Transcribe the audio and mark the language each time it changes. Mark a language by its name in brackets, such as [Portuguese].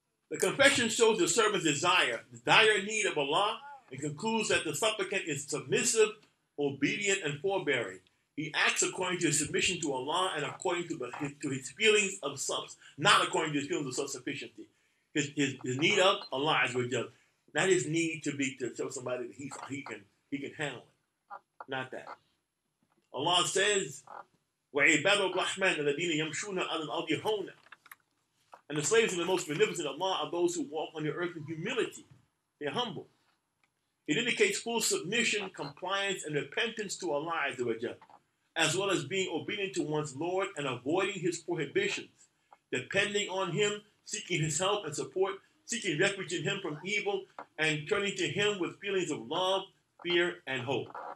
[English] The confession shows the servant's the dire need of Allah, and concludes that the supplicant is submissive, obedient, and forbearing. He acts according to his submission to Allah and according to his feelings of not according to his feelings of self-sufficiency. His need of Allah, not his need to show somebody that he can handle it. Not that. Allah says, [Arabic] وَعِبَادُ الرَّحْمَنِ الَّذِينَ يَمْشُونَ عَلَى الْأَرْضِ هَوْنًا. [English] And the slaves of the most beneficent of Allah are those who walk on the earth in humility. They're humble. It indicates full submission, compliance, and repentance to Allah, as well as being obedient to one's Lord and avoiding his prohibitions, depending on him, seeking his help and support, seeking refuge in him from evil, and turning to him with feelings of love, fear, and hope.